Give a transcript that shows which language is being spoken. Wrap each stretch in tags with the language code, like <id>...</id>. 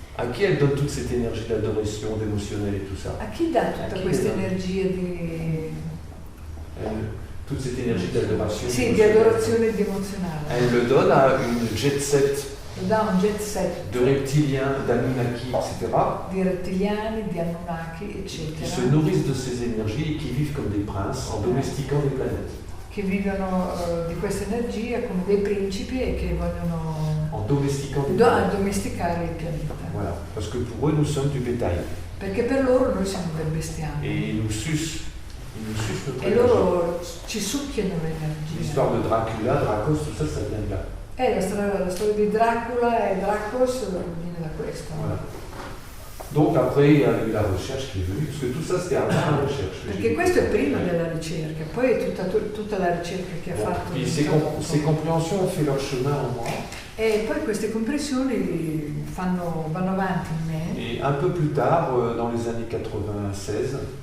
<fr>À qui elle donne toute cette énergie d'adoration, d'émotionnel et tout ça?</fr> <it>A chi dà tutta questa energia di...</it> <fr>toute cette énergie d'adoration.</fr> <it>Sì, di adorazione e di emozionale.</it> <fr>Elle le donne à une jet set</fr> <it>Lo dà un jet set</it> <fr>de reptiliens, d'Anunnaki, etc.,</fr> <it>di rettiliani, di Anunnaki,</it> <fr>qui</fr> <it>eccetera,</it> <fr>se nourrissent de ces énergies et qui vivent comme des princes en domestiquant les planètes.</fr> <it>che vivono di questa energia come dei principi e che vogliono</it> <fr>En domestiquant les planètes.</fr> <it>addomesticare il pianeta.</it> <fr>Voilà, parce que pour eux, nous sommes du bétail.</fr> <it>Perché per loro noi siamo del bestiame.</it> <fr>Et ils nous sucent notre</fr> <it>E</it> <fr>énergie.</fr> <it>loro ci succhiano l'energia.</it> <fr>L'histoire de Dracula, Dracos, tout ça, ça vient de là.</fr> <it>La storia di Dracula e Dracos viene da questo.</it> <fr>Voilà. Donc après, il y a eu la recherche qui est venue, parce que tout ça, c'était avant la recherche.</fr> <it>Perché questo è prima della ricerca, poi è tutta la ricerca che ha</it> <fr>Bon.</fr> <it>fatto.</it> <fr>Puis ces compréhensions ont fait leur chemin en moi.</fr> <it>E poi queste comprensioni vanno avanti in me.</it> <fr>Et un peu plus tard, dans les années 96,</fr>